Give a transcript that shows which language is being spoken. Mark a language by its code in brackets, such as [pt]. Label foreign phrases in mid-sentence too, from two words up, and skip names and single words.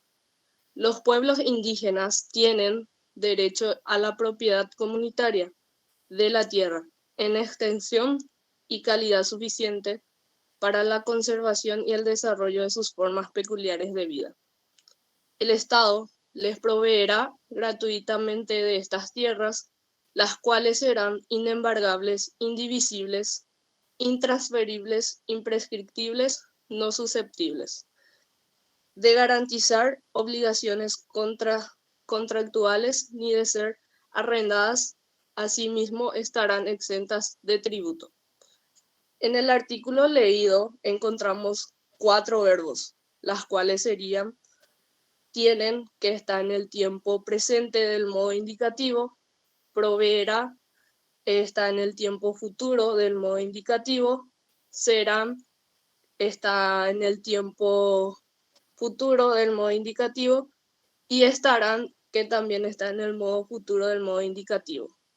[es] Los pueblos indígenas tienen derecho a la propiedad comunitaria de la tierra en extensión y calidad suficiente para la conservación y el desarrollo de sus formas peculiares de vida. El Estado les proveerá gratuitamente de estas tierras, las cuales serán inembargables, indivisibles, intransferibles, imprescriptibles, no susceptibles de garantizar obligaciones contractuales ni de ser arrendadas, asimismo estarán exentas de tributo. En el artículo leído encontramos 4 verbos, las cuales serían tienen, que está en el tiempo presente del modo indicativo, proveerá, está en el tiempo futuro del modo indicativo, serán, está en el tiempo futuro del modo indicativo, y estarán, que también está en el modo futuro del modo indicativo.